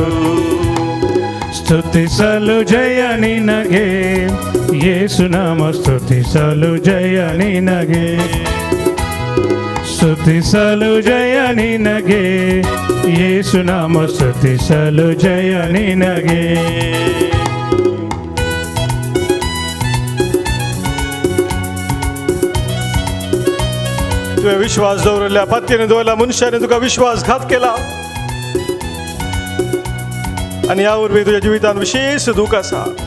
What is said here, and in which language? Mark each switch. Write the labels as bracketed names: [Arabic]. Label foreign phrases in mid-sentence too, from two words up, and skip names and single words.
[Kannada] ಸ್ತುತಿಸಲು ಜಯ ನಿನಗೆ, ಯೇಸು ನಾಮ ಸ್ತುತಿಸಲು ಜಯ ನಿನಗೆ, ಸ್ತುತಿಸಲು ಜಯ ನಿನಗೆ, ಯೇಸು ನಾಮ ಸ್ತುತಿಸಲು ಜಯ ನಿನಗೆ. [Konkani] तुवें विश्वास दवरल्या, पत्नीने दवरल्या मनशाने तुका विश्वासघात केला, आनी ह्या वरवीं तुज्या जिवितांत विशेष दूख आसा.